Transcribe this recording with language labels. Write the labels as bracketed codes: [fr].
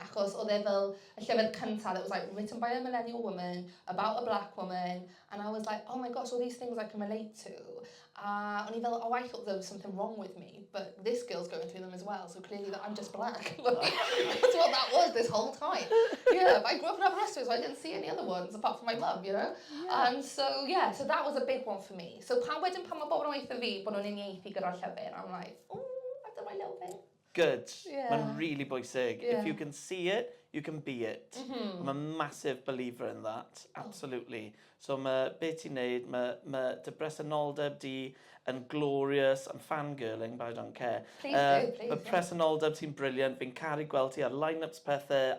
[cy] Achos oedd e fel y llyfr cyntaf [en] that was like written by a millennial woman, about a black woman, and I was like, oh my gosh, all these things I can relate to. [cy] O'n I fel, [en] I thought there was something wrong with me, but this girl's going through them as well, so clearly that I'm just black. That's what that was this whole time. Yeah, but I grew up in Aberystwyth, so I didn't see any other ones apart from my mum, you know? Yeah. And so that was a big one for me. [cy] So pan mae bobl yn weithio fi bod nhw'n uniaethu gyda'r llyfr, [en] I'm like, oh, I've done my little bit. Good. Yeah. [cy] Mae'n really bwysig. [en] Yeah. If you can see it, you can be it. Mm-hmm. I'm a massive believer in that. Absolutely. So [cy] be ti'n neud, mae dy bresenoldeb di yn [en] glorious and fangirling, but I don't care. Please do, please. [cy] But presenoldeb ti'n brilliant. Fi'n caru gweld ti ar line-ups pethau.